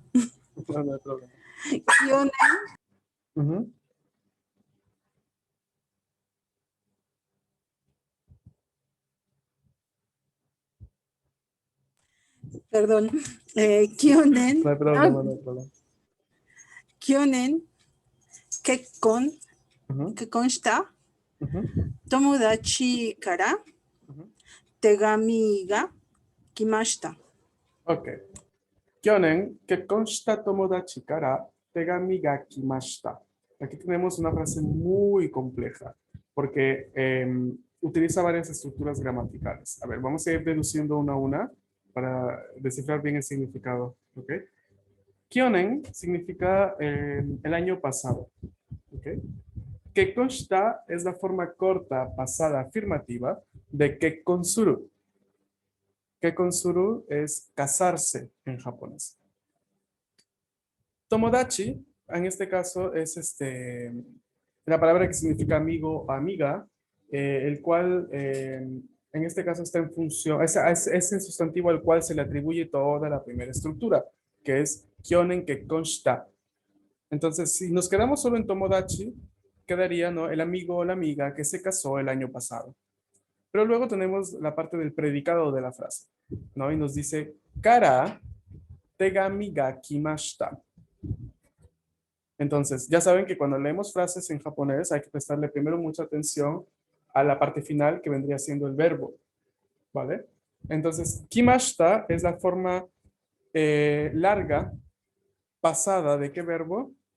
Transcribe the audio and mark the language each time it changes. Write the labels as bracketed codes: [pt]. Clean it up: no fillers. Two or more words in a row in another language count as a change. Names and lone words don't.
[es] No, no hay problema. Kyonen Ujú. perdón. Kyonen, No hay problema, no hay problema. [ja] 去年、結婚, [es] Ujú, [ja] 結婚した [es] ujú, [ja] 友達から [es] ujú. [ja] 手紙が来ました. [es] Ok. [ja] 去年、結婚した友達から手紙が来ました. [es] Aquí tenemos una frase muy compleja porque utiliza varias estructuras gramaticales. A ver, vamos a ir deduciendo una a una para descifrar bien el significado. ¿Ok? Kyonen significa el año pasado. ¿Ok? [ja] 結婚した [es] es la forma corta, pasada, afirmativa de [ja] 結婚する. 結婚する [es] es casarse en japonés. Tomodachi, en este caso, es la palabra que significa amigo o amiga, el cual en este caso está en función, es el sustantivo al cual se le atribuye toda la primera estructura, que es [ja] 去年結婚した. [es] Entonces, si nos quedamos solo en Tomodachi, quedaría, ¿no? El amigo o la amiga que se casó el año pasado. Pero luego tenemos la parte del predicado de la frase, ¿no? Y nos dice, [ja] から手紙が来ました. [es] Entonces, ya saben que cuando leemos frases en japonés hay que prestarle primero mucha atención a la parte final que vendría siendo el verbo, ¿vale? Entonces, kimashita es la forma larga, pasada, ¿de qué verbo?